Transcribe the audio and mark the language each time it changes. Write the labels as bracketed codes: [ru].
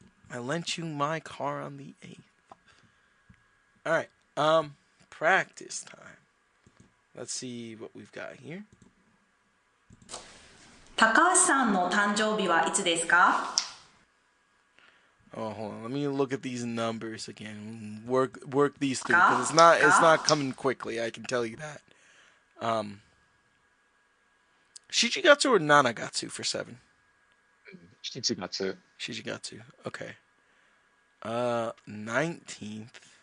[en] I lent you my car on the 8th. All right. Practice time. Let's see what we've got here. [ja] 高橋さんの誕生日はいつですか? [en] Oh, hold on. Let me look at these numbers again. Work these through because it's not coming quickly. I can tell you that. Shichigatsu or Nanagatsu for 7? Shichigatsu. Shichigatsu. Okay. 19th.